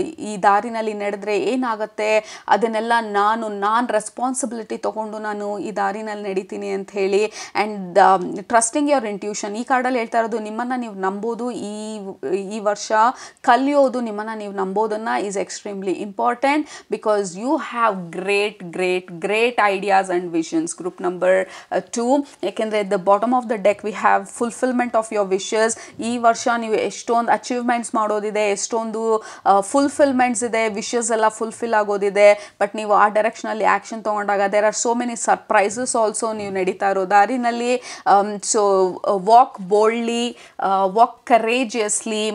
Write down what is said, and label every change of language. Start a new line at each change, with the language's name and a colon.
Kannada: ಈ ದಾರಿನಲ್ಲಿ ನಡೆದ್ರೆ ಏನಾಗುತ್ತೆ ಅದನ್ನೆಲ್ಲ ನಾನು ರೆಸ್ಪಾನ್ಸಿಬಿಲಿಟಿ ತೊಗೊಂಡು ನಾನು ಈ ದಾರಿನಲ್ಲಿ ನಡೀತೀನಿ ಅಂತ ಹೇಳಿ.
English: And trusting your intuition.
Kannada: ಈ ಕಾರ್ಡಲ್ಲಿ ಹೇಳ್ತಾ ಇರೋದು ನಿಮ್ಮನ್ನು ನೀವು ನಂಬೋದು. ಈ ವರ್ಷ ಕಲಿಯೋದು, ನಿಮ್ಮನ್ನು ನೀವು ನಂಬೋದನ್ನು
English: Is extremely important. because you have great ideas and visions. Group number 2, ಯಾಕೆಂದರೆ at the bottom of the deck we have fulfillment of your wishes.
Kannada: ಈ ವರ್ಷ ನೀವು ಎಷ್ಟೊಂದು ಅಚೀವ್ಮೆಂಟ್ಸ್ ಮಾಡೋದಿದೆ, ಎಷ್ಟೊಂದು ಫುಲ್ಫಿಲ್ಮೆಂಟ್ಸ್ ಇದೆ, ವಿಶಸ್ ಎಲ್ಲ ಫುಲ್ಫಿಲ್ ಆಗೋದಿದೆ. ಬಟ್ ನೀವು ಆ ಡೈರೆಕ್ಷನಲ್ಲಿ ಆ್ಯಕ್ಷನ್ ತೊಗೊಂಡಾಗ
English: there are so many surprises also
Kannada: ನೀವು ನಡೀತಾ ಇರೋ ದಾರಿನಲ್ಲಿ.
English: So walk boldly, walk courageously.